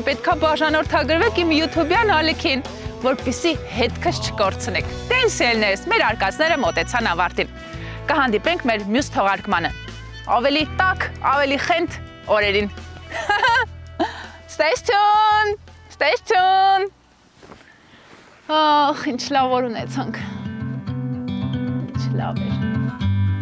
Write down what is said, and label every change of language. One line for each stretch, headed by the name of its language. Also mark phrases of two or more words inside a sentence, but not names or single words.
Armenian: պետքա բաժանորդագրվեք իմ YouTube-յան ալիքին, որպեսզի հետքս չկորցնեք։ Տենսիելներս, մեր արկածները մոտեցան ավարտին։ Կհանդիպենք մեր մյուս թողարկմանը։ Ավելի տաք, ավելի խենթ օրերին։
English: Stay tuned. Stay tuned.
Armenian: Ախ, ինչ լավ որ ունեցանք։ Ինչ լավ էր։